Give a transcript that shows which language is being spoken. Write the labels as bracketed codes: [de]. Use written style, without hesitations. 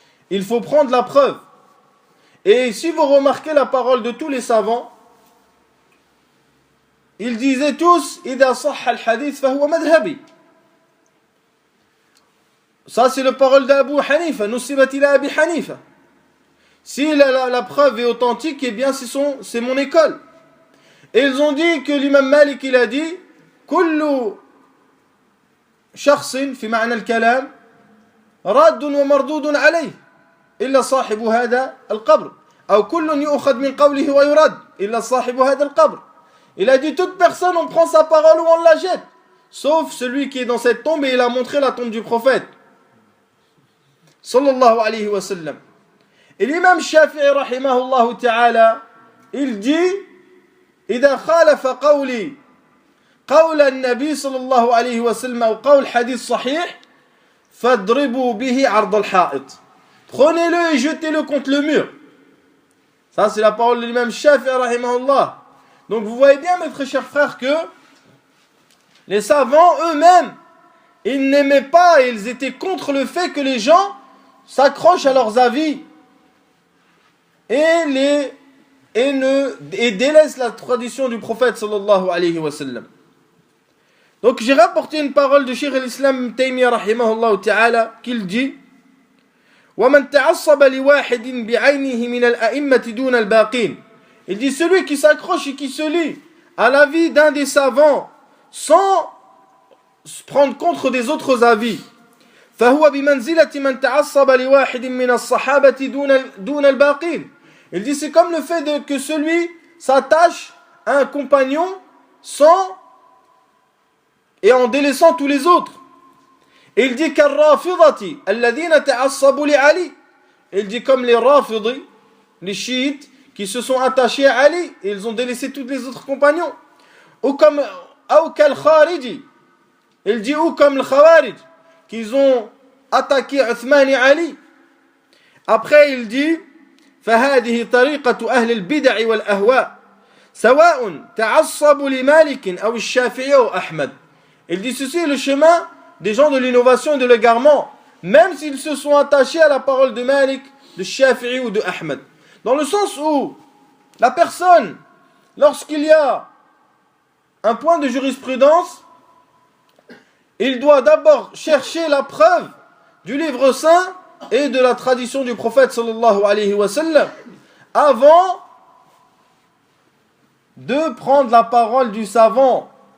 [fr] Il faut prendre la preuve. Et si vous remarquez la parole de tous les savants, ils disaient tous [ar] إذا صح الحديث فهو مذهبي. [fr] Ça c'est la parole d'Abu Hanifa, [ar] نسبت إلى أبي حنيفة. [fr] Si la preuve est authentique, eh bien c'est mon école. Et ils ont dit que l'imam Malik il a dit [ar] كل شخص في معنى الكلام راد ومردود عليه إلا صاحب هذا القبر أو كل يؤخذ من قوله ويرد إلا صاحب هذا القبر. [fr] Il a dit toute personne on prend sa parole ou on la jette, sauf celui qui est dans cette tombe, et il a montré la tombe du prophète sallallahu alayhi wa sallam. Et l'imam Shafi'i rahimahullah ta'ala, il dit [ar] إذا خالف قولي قول النبي صلى الله عليه وسلم أو قول حديث صحيح فاضربوا به عرض الحائط. [fr] Prenez-le et jetez-le contre le mur. Ça, c'est la parole de l'imam Shafi'i rahimahullah. Donc vous voyez bien, mes très chers frères, que les savants eux-mêmes, ils n'aimaient pas et ils étaient contre le fait que les gens s'accrochent à leurs avis et délaissent la tradition du prophète sallallahu alayhi wa sallam. Donc j'ai rapporté une parole de Cheikh al-Islam Ibn Taymiyyah rahimahullah ta'ala qu'il dit [ar] وَمَنْ تَعَصَّبَ لِوَاحِدٍ بِعَيْنِهِ مِنَ الْأَئِمَّةِ دُونَ الْبَاقِينَ. [fr] Il dit celui qui s'accroche et qui se lie à l'avis d'un des savants sans se prendre contre des autres avis, [ar] فهو بمنزلة من تعصب لواحد من الصحابة دون الباقين. [fr] Il dit c'est comme le fait que celui s'attache à un compagnon sans et en délaissant tous les autres. Et il dit [ar] كالرافضة الذين تعصبوا لعلي. [fr] Il dit comme les rafidis, les chiites qui se sont attachés à Ali et ils ont délaissé tous les autres compagnons. Ou comme [ar] أو كالخارجي. [fr] Il dit ou comme le Khawarij, qu'ils ont attaqué Uthman et Ali. Après il dit [ar] فهذه طريقة أهل البدع والأهواء سواء تعصبوا لمالك أو الشافعي أو أحمد. [fr] Il dit ceci est le chemin des gens de l'innovation et de l'égarement, même s'ils se sont attachés à la parole de Malik, de Shafi'i ou de Ahmed. Dans le sens où la personne, lorsqu'il y a un point de jurisprudence, il doit d'abord chercher la preuve du livre saint et de la tradition du prophète sallallahu alayhi wa sallam avant de prendre la parole du savant.